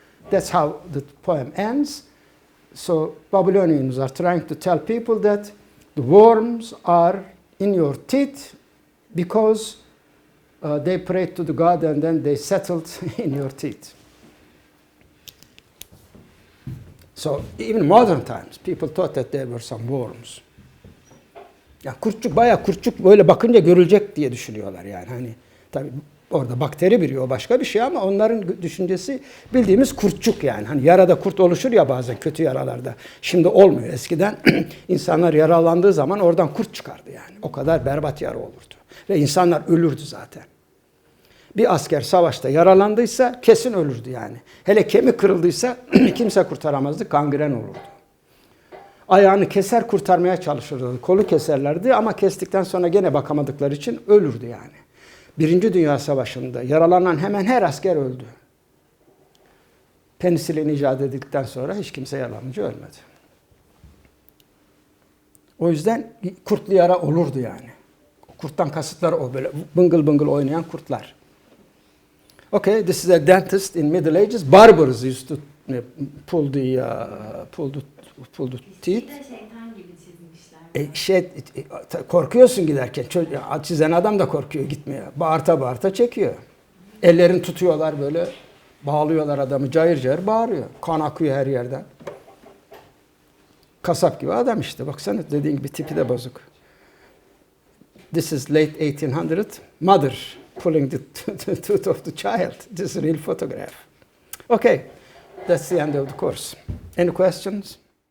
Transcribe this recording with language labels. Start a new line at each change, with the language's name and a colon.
English: That's how the poem ends. So Babylonians are trying to tell people that the worms are in your teeth because they prayed to the God and then they settled in your teeth. So even modern times, people thought that there were some worms.
Turkish: Ya kurtçuk, bayağı kurtçuk böyle bakınca görülecek diye düşünüyorlar yani. Hani tabii orada bakteri biri, o başka bir şey ama onların düşüncesi bildiğimiz kurtçuk yani. Hani yarada kurt oluşur ya bazen kötü yaralarda. Şimdi olmuyor. Eskiden insanlar yaralandığı zaman oradan kurt çıkardı yani. O kadar berbat yara olurdu. Ve insanlar ölürdü zaten. Bir asker savaşta yaralandıysa kesin ölürdü yani. Hele kemik kırıldıysa kimse kurtaramazdı, kangren olurdu. Ayağını keser kurtarmaya çalışırdı. Kolu keserlerdi ama kestikten sonra gene bakamadıkları için ölürdü yani. Birinci Dünya Savaşı'nda yaralanan hemen her asker öldü. Penisilin icat edildikten sonra hiç kimse yaralanınca ölmedi. O yüzden kurtlu yara olurdu yani. Kurttan kasıtlar o böyle bıngıl bıngıl oynayan kurtlar.
English: Okay, this is a dentist in Middle Ages. Barbers used to pull the teeth.
Turkish: Şeytan gibi çizmişler. Korkuyorsun giderken. Çizen adam da korkuyor gitmeye. Bağırta bağırta çekiyor. Ellerini tutuyorlar böyle. Bağlıyorlar adamı. Cayır cayır bağırıyor. Kan akıyor her yerden. Kasap gibi adam işte. Baksana dediğin gibi tipi de bozuk.
English: This is late 1800. Mother pulling the tooth of the child. This is a real photograph. Okay, that's the end of the course. Any questions?